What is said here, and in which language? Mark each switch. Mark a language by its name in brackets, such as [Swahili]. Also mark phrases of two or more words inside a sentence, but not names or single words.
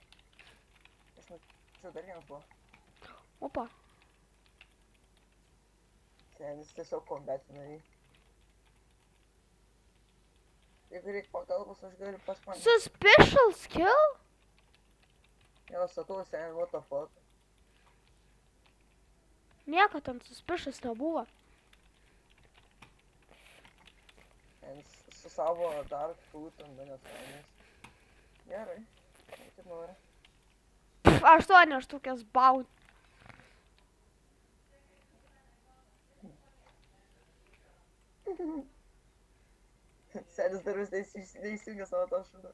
[Lithuanian] Aš mačiau, dar vienas buvo. Opa. Senis tiesiog kombetina jį. Jeigu reikia pagalbos, aš galiu paspandyti. [English] Suspicious kill? [Lithuanian] Jo, sakau, seniai, [English] what the fuck. [Lithuanian] Nieko ten suspicious nebuvo. Senis su savo [English] dark food [Lithuanian] ant manęs laimės. Gerai. Kaip nori. 8 štukės baud. Senis dar vis neįsijungė savo to šūdą.